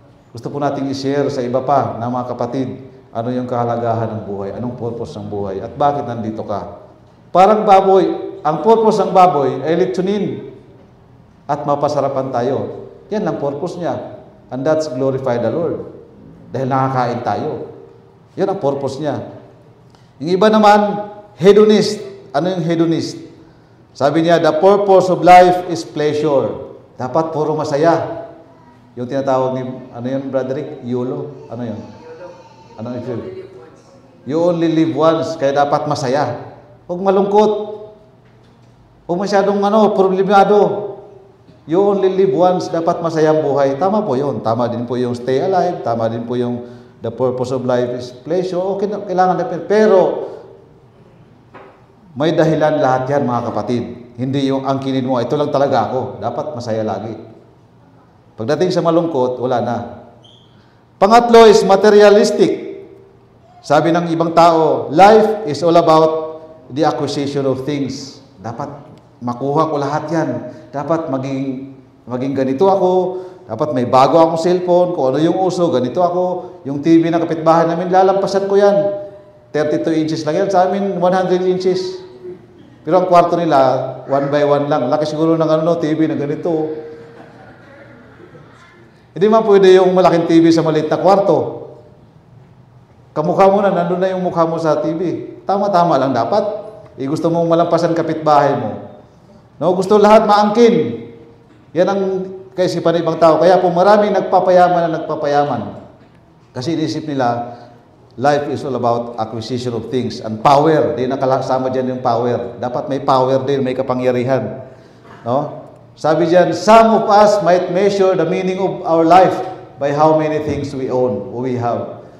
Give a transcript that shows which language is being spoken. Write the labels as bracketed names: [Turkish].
[Filipino] Gusto po nating i-share sa iba pa na mga kapatid, ano yung kahalagahan ng buhay, anong purpose ng buhay, at bakit nandito ka. Parang baboy, ang purpose ng baboy ay litsunin at mapasarapan tayo. Yan ang purpose niya. [English] And that's glorify the Lord. [Filipino] Dahil nakakain tayo. Yan ang purpose niya. Yung iba naman, hedonist. Ano yung hedonist? Sabi niya, [English] the purpose of life is pleasure. [Filipino] Dapat puro masaya. Yung tinatawag ni, ano yun, Broderick? YOLO? Ano yun? Ano yun? [English] You only live once, [Filipino] kaya dapat masaya. Huwag malungkot. Huwag masyadong problemado. [English] You only live once, [Filipino] dapat masaya ang buhay. Tama po yun. Tama din po yung [English] stay alive. [Filipino] Tama din po yung [English] the purpose of life is pleasure. [Filipino] Okay, kailangan na. Pero, may dahilan lahat yan, mga kapatid. Hindi yung angkinin mo, ito lang talaga ako. Dapat masaya lagi. Pagdating sa malungkot, wala na. Pangatlo [English] is materialistic. [Filipino] Sabi ng ibang tao, [English] life is all about the acquisition of things. [Filipino] Dapat makuha ko lahat yan. Dapat maging ganito ako. Dapat may bago akong cellphone, kung ano yung uso, ganito ako. Yung TV na kapitbahay namin, lalampasan ko yan. 32 inches lang yan. Sa amin, 100 inches. Pero ang kwarto nila, 1 by 1 lang. Laki siguro ng TV na ganito. Hindi man pwede yung malaking TV sa maliit na kwarto. Kamukha mo na, nandun na yung mukha mo sa TV. Tama-tama lang dapat. Gusto mong malampasan kapitbahay mo. No, gusto lahat maangkin. Yan ang kaisipan ng ibang tao. Kaya po maraming nagpapayaman. Kasi inisip nila, [English] life is all about acquisition of things and power. [Filipino] Di nakasama dyan yung power. Dapat may power din, may kapangyarihan. No? [English] Sabi dyan, some of us might measure the meaning of our life by how many things we own, we have.